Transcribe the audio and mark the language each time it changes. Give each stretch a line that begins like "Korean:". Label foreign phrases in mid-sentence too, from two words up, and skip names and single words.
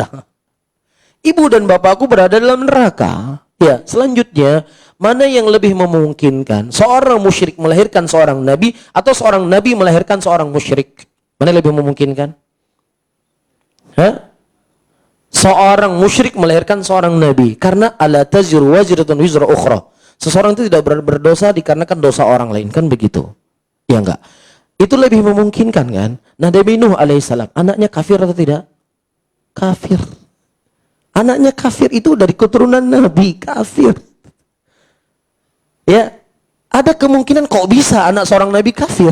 Indonesian: Ibu dan bapakku berada dalam neraka. Ya, selanjutnya, mana yang lebih memungkinkan? Seorang musyrik melahirkan seorang nabi atau seorang nabi melahirkan seorang musyrik? Mana yang lebih memungkinkan? Hah? Seorang musyrik melahirkan seorang nabi karena
Arabic: ألا تزر وازرة وزر أخرى.
Indonesian: Seseorang itu tidak berdosa dikarenakan dosa orang lain, kan begitu? Ya enggak? Itu lebih memungkinkan kan? Nah, Nabi Nuh alaihissalam, anaknya kafir atau tidak? Kafir. Anaknya kafir itu dari keturunan Nabi, kafir. Ya, ada kemungkinan kok bisa anak seorang Nabi kafir.